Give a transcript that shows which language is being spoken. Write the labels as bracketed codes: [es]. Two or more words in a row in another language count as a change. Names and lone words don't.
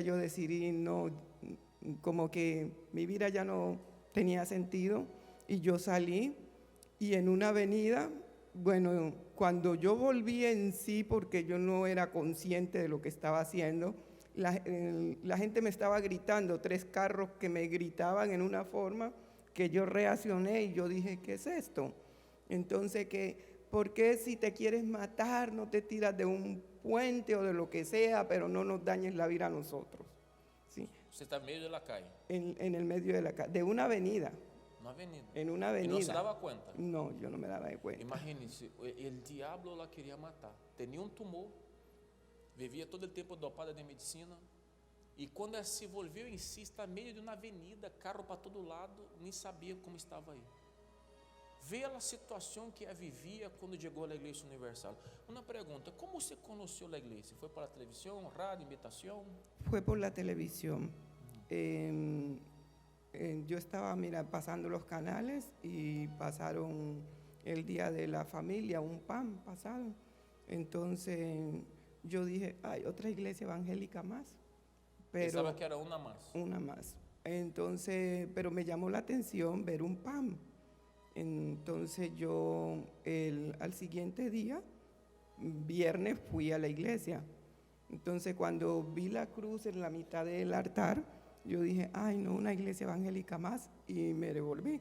[es] yo decidí no, como que mi vida ya no tenía sentido y yo salí y en una avenida, bueno, cuando yo volví en sí porque yo no era consciente de lo que estaba haciendo, la gente me estaba gritando, 3 carros que me gritaban en una forma que yo reaccioné y yo dije, ¿qué es esto? Entonces, ¿por qué si te quieres matar no te tiras de un puente o de lo que sea, pero no nos dañes la vida a nosotros? ¿Sí? [pt] Você está no meio [es] de la calle, En el medio de una avenida. [pt] na avenida. [es] En una [pt] E [es] avenida. [pt] não se dava conta. [es] No, yo no me daba de cuenta. [pt] Imagine-se, o diabo la queria matar. Tinha um tumor, vivia todo o tempo dopada de medicina. E quando ela se envolveu em si, está no meio de uma avenida, carro para todo lado, nem sabia como estava aí. Vê a situação que ela vivia quando chegou à Igreja Universal. Uma pergunta: como você conheceu a igreja? Foi pela televisão, rádio, invitação? [es] Fue por la televisión. Yo estaba, mira, pasando los canales y pasaron el día de la familia, un pan pasaron. Entonces yo dije, hay otra iglesia evangélica más. [pt] Pensava que era uma mais. [es] Una más. Entonces, pero me llamó la atención ver un pan. Entonces yo al siguiente día, viernes, fui a la iglesia. Entonces cuando vi la cruz en la mitad del altar, yo dije, ay no, una iglesia evangélica más, y me devolví.